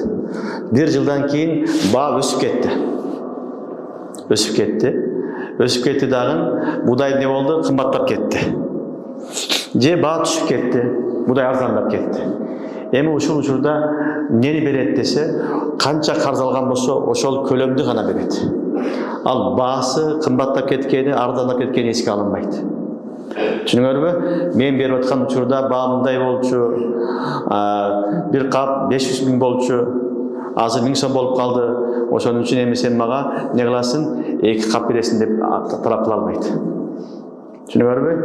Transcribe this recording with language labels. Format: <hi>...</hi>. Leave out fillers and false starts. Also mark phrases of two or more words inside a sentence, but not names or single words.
<ky>1 yıldan keyin bağ ösüp ketti. Ösüp ketti dagın buday ne oldu? Kımbatlap ketti. Je bağ düşüp ketti. Buday arzandap ketti. Emi uşul uçurda neni beret dese, kança karz algan bolsa oşol kölömdü gana beret. Al bağısı kımbatlap ketkeni, arzandap ketkeni eski alınmaydı. Түшүнүңөрбү? Мен берип аткан учурда баамындай болчу, 1 кап 500 миң болчу, азыр 1000 сом болуп калды. Ошон үчүн эми сен мага не кыласың? 2 кап бересиң деп талап кыла албайт. Түшүнүңөрбү?</ky>